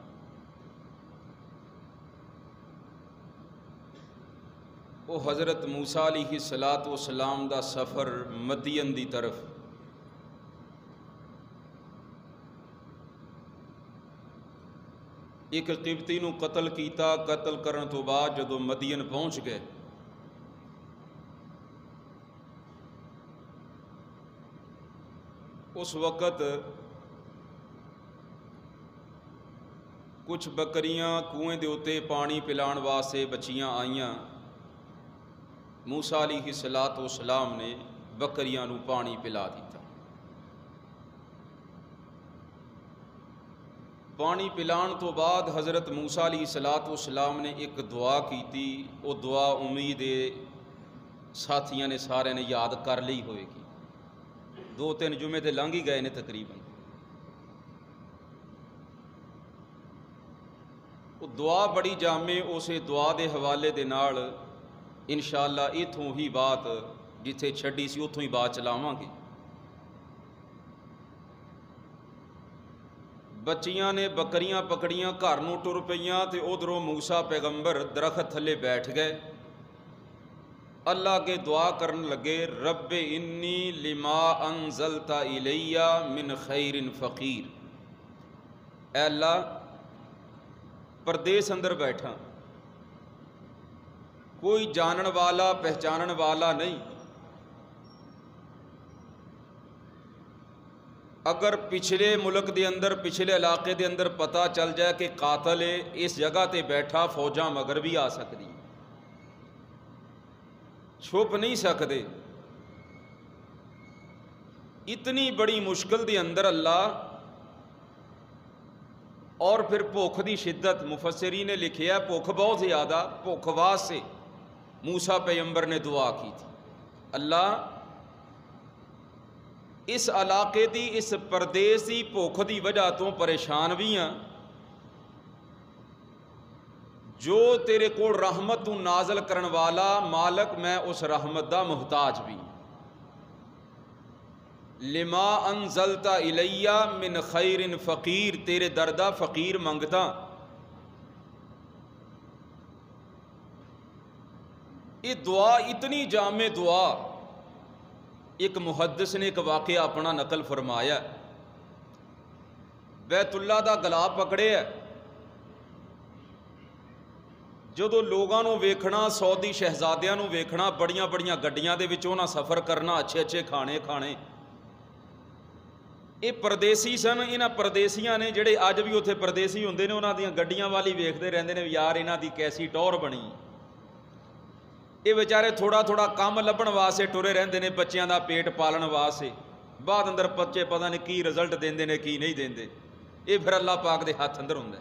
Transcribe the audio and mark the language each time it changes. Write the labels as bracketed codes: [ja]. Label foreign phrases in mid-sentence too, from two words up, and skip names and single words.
[pa] وہ حضرت موسیٰ علیہ السلام دا سفر مدین دی طرف، ایک قبطی نو قتل کیتا، قتل کرن تو بعد جدو مدین پہنچ گئے اس وقت کچھ بکریاں کنویں دے اتے پانی پلان واسطے بچیاں آئیاں، موسیٰ علیہ السلام نے بکریاں نو پانی پلا دیتا۔ پانی پلان تو بعد حضرت موسیٰ علیہ السلام نے ایک دعا کی تھی، وہ دعا امید ساتھیاں نے سارے نے یاد کر لی ہوئے گی، 2-3 جمعے تے لنگھ ہی گئے نے تقریباً۔ وہ دعا بڑی جامع، اسے دعا دے حوالے دے نال انشاءاللہ اتھوں ہی بات جتھے چھڈی سی اتھوں ہی بات چلاواں گے۔ بچیاں نے بکریاں پکڑیاں، گھر نوں ٹر پئیاں تے ادھروں موسیٰ پیغمبر درخت تھلے بیٹھ گئے، اللہ کے دعا کرن لگے، [ar] رب انی لما انزلت الی من خیر فقیر، [pa] اے اللہ پردیس اندر بیٹھا، کوئی جانن والا پہچانن والا نہیں، اگر پچھلے ملک دے اندر پچھلے علاقے دے اندر پتہ چل جائے کہ قاتل ہے اس جگہ تے بیٹھا، فوجاں مگر بھی آ سکتی، چھپ نہیں سکتے۔ اتنی بڑی مشکل دے اندر اللہ، اور پھر بھوک دی شدت، مفسرین نے لکھیا بھوک بہت زیادہ، بھوک واسطے موسیٰ پیغمبر نے دعا کی تھی، اللہ اس علاقے دی اس پردیس دی بھوک دی وجہ تو پریشان بھی ہاں، جو تیرے کو رحمت تو نازل کرن والا مالک، میں اس رحمت دا محتاج بھی، [ar] لما انزلت الی من خیر فقیر، [pa] تیرے دردہ فقیر منگتا۔ یہ دعا اتنی جامع دعا، ایک محدث نے ایک واقعہ اپنا نقل فرمایا، بیت اللہ دا گلا پکڑے ہے، جدو لوگاں نو ویکھنا، سعودی شہزادیاں نو ویکھنا، بڑیاں بڑیاں گڈیاں دے وچ انہاں سفر کرنا، اچھے اچھے کھانے کھانے، ਇਹ ਪਰਦੇਸੀ ਸਨ। ਇਹਨਾਂ ਪਰਦੇਸੀਆਂ ਨੇ ਜਿਹੜੇ ਅੱਜ ਵੀ ਉੱਥੇ ਪਰਦੇਸੀ ਹੁੰਦੇ ਨੇ, ਉਹਨਾਂ ਦੀਆਂ ਗੱਡੀਆਂ ਵਾਲੀ ਵੇਖਦੇ ਰਹਿੰਦੇ ਨੇ, ਯਾਰ ਇਹਨਾਂ ਦੀ ਕੈਸੀ ਟੌਰ ਬਣੀ। ਇਹ ਵਿਚਾਰੇ ਥੋੜਾ ਥੋੜਾ ਕੰਮ ਲੱਭਣ ਵਾਸਤੇ ਟੁਰੇ ਰਹਿੰਦੇ ਨੇ, ਬੱਚਿਆਂ ਦਾ ਪੇਟ ਪਾਲਣ ਵਾਸਤੇ। ਬਾਅਦ ਅੰਦਰ ਬੱਚੇ ਪਤਾ ਨਹੀਂ ਕੀ ਰਿਜ਼ਲਟ ਦਿੰਦੇ ਨੇ ਕੀ ਨਹੀਂ ਦਿੰਦੇ, ਇਹ ਫਿਰ ਅੱਲਾਹ ਪਾਕ ਦੇ ਹੱਥ ਅੰਦਰ ਹੁੰਦਾ।